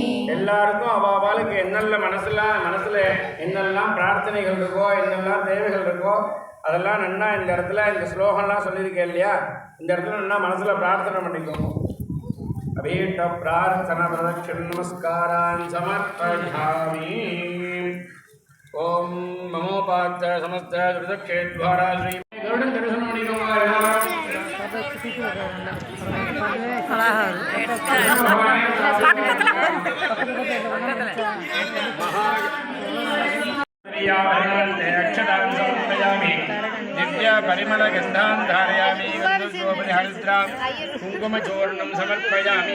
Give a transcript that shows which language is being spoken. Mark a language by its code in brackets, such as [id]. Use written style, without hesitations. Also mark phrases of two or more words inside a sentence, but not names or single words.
[ta] எல்லாருக்கும் அவாவாளுக்கு என்னெல்லாம் மனசுல என்னெல்லாம் பிரார்த்தனைகள் இருக்கோ என்னெல்லாம் தேவைகள் இருக்கோ அதெல்லாம் நன்னா இந்த இடத்துல இந்த ஸ்லோகம்லாம் சொல்லியிருக்கேன் இல்லையா, இந்த இடத்துல நன்னா மனசுல பிரார்த்தனை பண்ணிக்கோங்க. [sa] अभीष्ट प्रार्थन प्रदक्षिण नमस्कारान् समर्पयामि. ॐ ममोपात्त समस्त तिरुतक्षेद्वारा [ta] ஸ்ரீ கருடன் தரிசனம் பண்ணிக்கோங்க. [sa] अक्षतां समर्पयामि. दिव्य परिमल गन्धां धारयामि. गन्धोपरिहरिद्रां कुङ्कुमचूर्णं समर्पयामि.